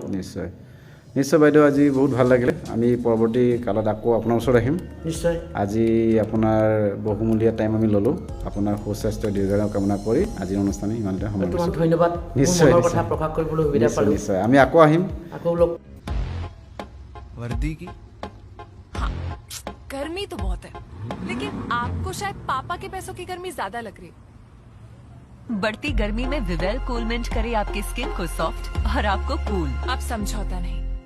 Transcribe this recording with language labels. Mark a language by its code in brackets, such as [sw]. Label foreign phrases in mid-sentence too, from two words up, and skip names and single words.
[as] নিশ্চয় নিশ্চয় বাইদেউ আজি বহুত ভাল লাগিলে আমি পৰৱৰ্তী কালত আকৌ আপোনাৰ ওচৰত আহিম নিশ্চয় আজি আপোনাৰ বহুমূলীয়া টাইম আমি ল'লোঁ আপোনাৰ সুস্বাস্থ্য দীৰ্ঘায়ু কামনা কৰি আজিৰ অনুষ্ঠানে ইমানতে তোমাক ধন্যবাদ নিশ্চয় কথা প্ৰকাশ কৰিবলৈ সুবিধা পালোঁ নিশ্চয় আমি আকৌ আহিম আকৌ লগ [hi] वर्दी की हाँ, गर्मी तो बहुत है लेकिन आपको शायद पापा के पैसों की गर्मी ज्यादा लग रही है बढ़ती गर्मी में विवेल कूलमेंट करे आपकी स्किन को सॉफ्ट और आपको कूल। अब समझौता नहीं।